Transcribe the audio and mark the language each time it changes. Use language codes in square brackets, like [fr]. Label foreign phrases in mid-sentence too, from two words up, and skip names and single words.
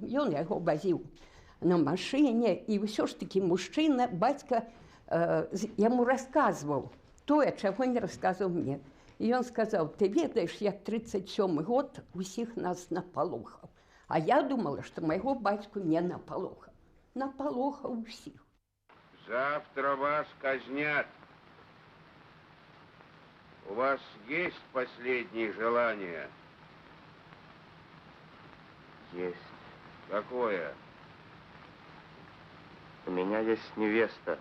[be] Ён яго вазіў на машыне, і ўсё ж такі мужчына, бацька яму расказваў тое, чаго не расказаў мне. І ён сказаў: ты ведаеш, як 37-й год усіх нас напалохаў. А я думала, што майго бацьку не напалохаў. Напалохаў усіх. [ru] Завтра вас казнят. У вас есть последние желания? Есть. Какое? У меня есть невеста.